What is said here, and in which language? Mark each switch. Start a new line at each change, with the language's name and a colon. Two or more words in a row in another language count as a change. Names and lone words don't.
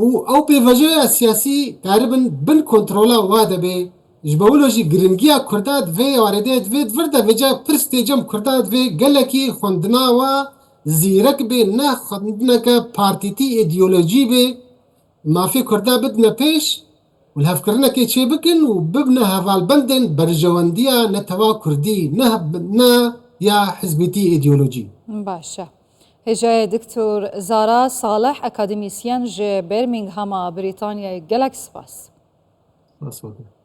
Kurdish: ew pêvajoya siyasî karibin bin kontrola wa debe ji bo wilo jî giringiya Kurda divê warêdê divê vir de vêca pir stêcem Kurda divê gelekî xwendina we zîrek bê ne xwendineke partîtî îdeolojî bê mafê Kurda bidine pêş û hevkirinekê çê bikin û bibine hevalbendên berjewendiya netewa Kurdî ne ya hizbîtî îdeolojî. باشە. هێژایە دکتۆر زارا ساڵح ئەکادمیسیان ji Birminghama Brîtanyayê gelek spas.